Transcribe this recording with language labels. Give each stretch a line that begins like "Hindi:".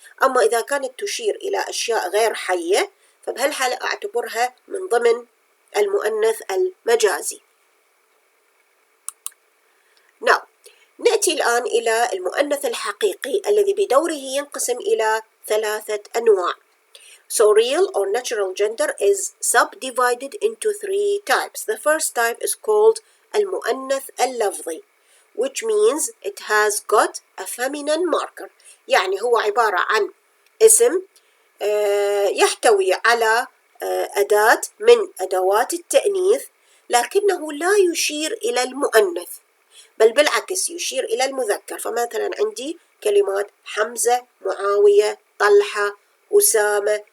Arabic: أما إذا كانت تشير إلى أشياء غير حية فبهالحالة أعتبرها من ضمن المؤنث المجازي. Now نأتي الآن إلى المؤنث الحقيقي الذي بدوره ينقسم إلى 3 أنواع.
English: So real or natural gender is subdivided into 3 types. The first type is called
Arabic: المؤنث اللفظي
English: which means it has got a feminine marker.
Arabic: يعني هو عبارة عن اسم يحتوي على أداة من أدوات التأنيث لكنه لا يشير إلى المؤنث بل بالعكس يشير إلى المذكر. فمثلا عندي كلمات حمزة، معاوية، طلحة، أسامة،